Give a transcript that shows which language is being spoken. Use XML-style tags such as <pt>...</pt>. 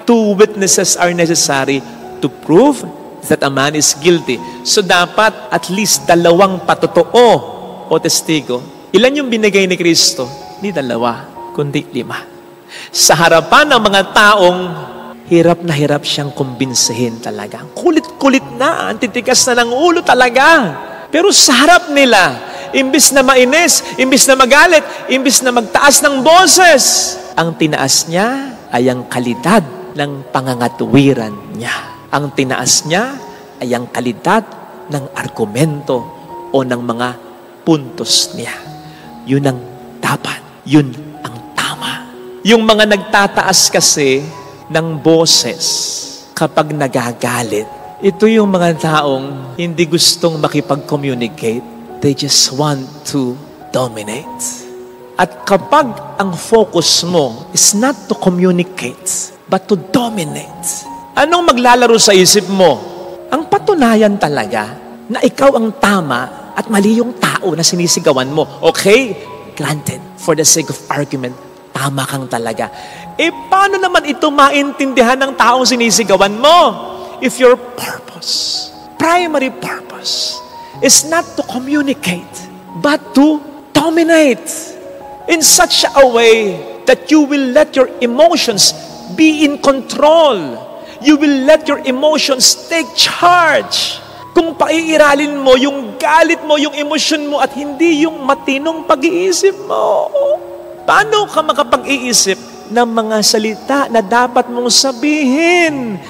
<en>2 witnesses are necessary to prove that a man is guilty.</en> <tl>So dapat at least 2 patotoo o testigo. Ilan yung binigay ni Kristo? Hindi 2, kundi 5. Sa harapan ng mga taong hirap na hirap siyang kumbinsihin talaga. Kulit-kulit na, ang titigas na ng ulo talaga. Pero sa harap nila, imbis na mainis, imbis na magalit, imbis na magtaas ng boses, ang tinaas niya ay ang kalidad ng pangangatwiran niya. Ang tinaas niya ay ang kalidad ng argumento o ng mga puntos niya. Yun ang dapat. Yun ang tama. Yung mga nagtataas kasi ng boses kapag nagagalit, ito yung mga taong hindi gustong makipag-communicate.</tl> <en>They just want to dominate.</en> <tl>At kapag ang focus mo</tl> <en>is not to communicate, but to dominate,</en> <tl>anong maglalaro sa isip mo? Ang patunayan talaga na ikaw ang tama at mali yung tao na sinisigawan mo. Okay?</tl> <en>Granted, for the sake of argument,</en> <tl>tama kang talaga. Paano naman ito maintindihan ng taong sinisigawan mo?</tl> <en>If your purpose, primary purpose, is not to communicate, but to dominate in such a way that you will let your emotions be in control. You will let your emotions take charge.</en> <tl>Kung paiiralin mo yung galit mo, yung emosyon mo, at hindi yung matinong pag-iisip mo, paano ka makapag-iisip ng mga salita na dapat mong sabihin?</tl>